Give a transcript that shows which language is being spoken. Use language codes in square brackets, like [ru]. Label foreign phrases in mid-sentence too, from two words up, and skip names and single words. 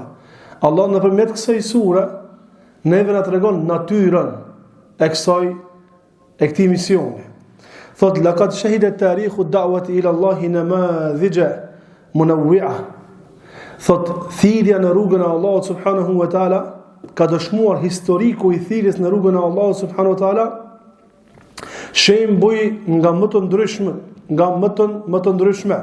[sq] Allah nëpërmjet kësaj sure neve na tregon natyrën e këtij misioni. [ar] Thot لقد شهد تاريخ الدعوة إلى الله نماذج منوعة. [sq] Thot thirrja në rrugën e Allahut [ar] سبحانه وتعالى [sq] ka dëshmuar historiku i thirrjes në rrugën e Allahut [ar] سبحانه وتعالى [sq] shembuj nga më të ndryshme.